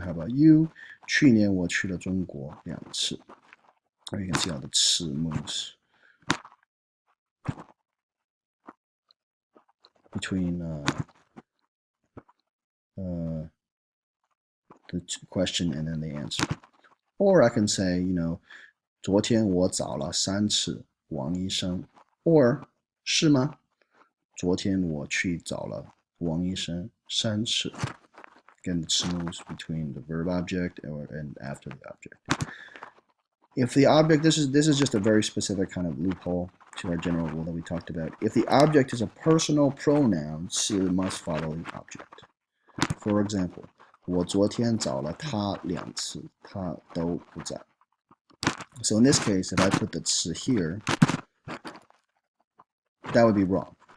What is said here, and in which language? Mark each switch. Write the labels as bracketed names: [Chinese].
[English] How about you? [Chinese] 去年我去了中国2次. [English] Or you can see how the 次 moves between the question and then the answer. Or I can say, [Chinese] 昨天我找了3次王医生. Or 是吗？昨天我去找了王医生3次. [English] Again, the 次 moves between the verb object and after the object. If the object, this is just a very specific kind of loophole to our general rule that we talked about. If the object is a personal pronoun, 次 must follow the object. For example, [Chinese] 我昨天找了他2次，他都不在. [English] So in this case, if I put the 次 here, that would be wrong.